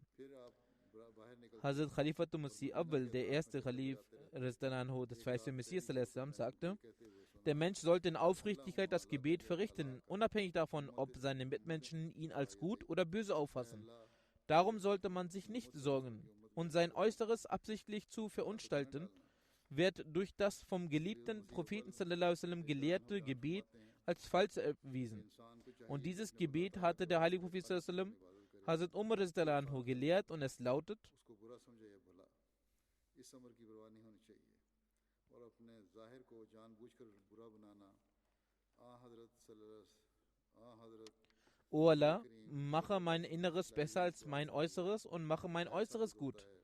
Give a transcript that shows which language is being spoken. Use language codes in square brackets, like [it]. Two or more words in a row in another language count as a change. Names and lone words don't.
[de] Hazrat Khalifatul Masih Awwal, der erste Khalif des verheißten Messias, sagte: Der Mensch sollte in Aufrichtigkeit das Gebet verrichten, unabhängig davon, ob seine Mitmenschen ihn als gut oder böse auffassen. Darum sollte man sich nicht sorgen. Und sein Äußeres absichtlich zu verunstalten, wird durch das vom geliebten Propheten [ar] صلى الله عليه وسلم [de] gelehrte Gebet als falsch erwiesen. Und dieses Gebet hatte der heilige Prophet [ar] صلى الله عليه وسلم [de] Hazrat Umar [ar] رضي الله عنه [de] gelehrt und es lautet: O Allah, mache mein Inneres besser als mein Äußeres und mache mein Äußeres gut.